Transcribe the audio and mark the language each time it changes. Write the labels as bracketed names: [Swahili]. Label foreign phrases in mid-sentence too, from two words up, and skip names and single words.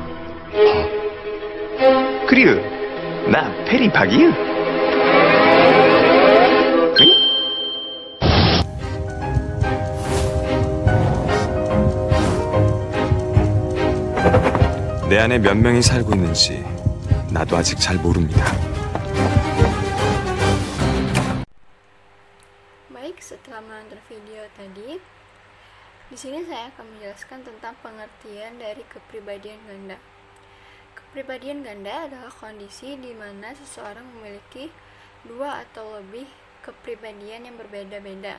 [Korean] 그리고 나 페리박이유? 응? 내 안에 몇 명이 살고 있는지 나도 아직 잘 모릅니다. [Indonesian] Baik, setelah menonton video tadi, di sini saya akan menjelaskan tentang pengertian dari kepribadian ganda. Kepribadian ganda adalah kondisi di mana seseorang memiliki dua atau lebih kepribadian yang berbeda-beda.